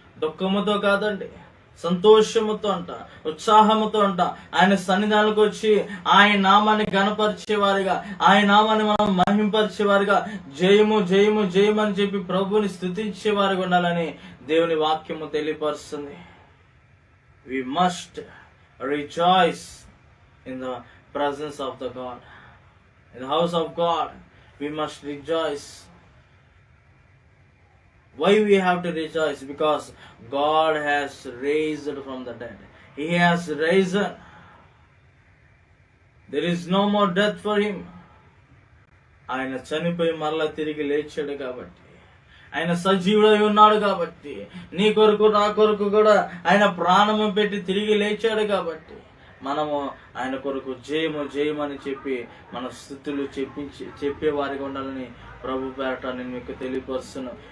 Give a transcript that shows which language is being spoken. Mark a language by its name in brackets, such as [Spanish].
[Telugu] దుఃఖముతో కాదండి, సంతోషముతో అంట, ఉత్సాహముతో అంట ఆయన సన్నిధానానికి వచ్చి ఆయన నామాన్ని గణపరిచేవారిగా, ఆయన నామాన్ని మనం మహింపరిచేవారిగా, జయము జయము జయము అని చెప్పి ప్రభువుని స్తుతించేవారిగా ఉండాలని దేవుని వాక్యము తెలియపరుస్తుంది. [English] We must rejoice in the presence of the God. In the house of God, we must rejoice. Why we have to rejoice? Because God has raised from the dead. He has risen. There is no more death for him. [Telugu] ఆయన చనిపోయి మరలా తిరిగి లేచాడు కాబట్టి, ఆయన సజీవుడై ఉన్నాడు కాబట్టి, నీ కొరకు నా కొరకు కూడా ఆయన ప్రాణము పెట్టి తిరిగి లేచాడు కాబట్టి మనము ఆయన కొరకు జయము జయమని చెప్పి మన స్తుతులు చెప్పేవారిగా ఉండాలని ప్రభు పేరట నేను మీకు తెలియపరుస్తున్నాను.